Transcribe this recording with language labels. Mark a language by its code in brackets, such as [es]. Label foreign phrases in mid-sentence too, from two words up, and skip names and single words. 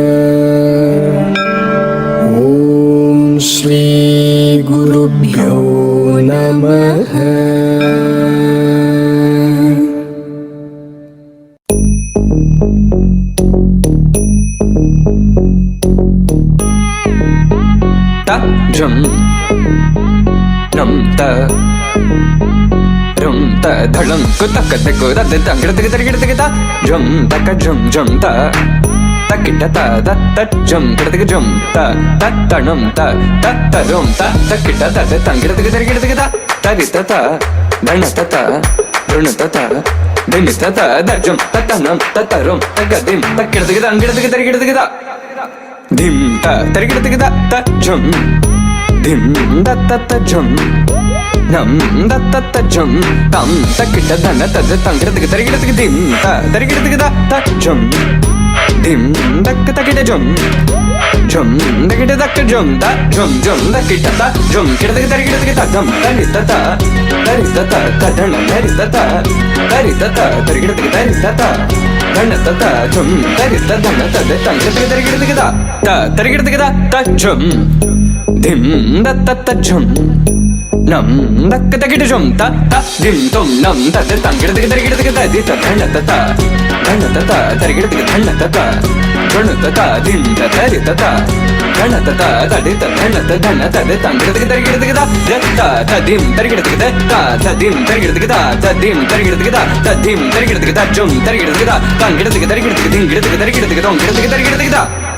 [sa] ॐ श्री गुरुभ्यो नमः। झुम नम त रुम त धड़म कुतक तक दद तंगड़ तक तरिगड़ तक ता झुम तक झुम झुम त तकिट त दत झुम कड़ तक झुम त तणम त रुम त तकिट त तंगड़ तक तरिगड़ तक ता तरि त धण त ऋण त धिम त दजम तनम तरुम तक दिम तकिड़ तक अंगड़ तक तरिगड़ तक ता धिम त तरिगड़ तक ता झुम धिम दत्त झुम नम दत्त झुम तम तकिट धन तद तंगड़ तक तरिगड़ तक धिम त तरिगड़ तक झुम धिम दक तकिट झुम झुम दकिट दक झुम ता झुम झुम दकिट ता झुम किट तक तरिगड़ तक धम तरि त धन तरि त तरिगड़ तक तरि त धन त झुम तरि त धन तद तंगड़ तक तरिगड़ तक ता तरिगड़ तक झुम धिम दत्त झुम नम दक तकिट झुम ता धिम तुम नम तद तंगड़ तक तरिगड़ तक तदि त धन त तरिगड़ तक धन त झुण त धिम त तरि त धन त तदि त धन तद तंगड़ तक तरिगड़ तक त धिम तरिगड़ तक त धिम तरिगड़ तक त धिम तरिगड़ तक त धिम तरिगड़ तक त झुम तरिगड़ तक त तंगड़ तक तरिगड़ तक धिंगड़ तक तरिगड़ तक तंगड़ तक तरिगड़ तक त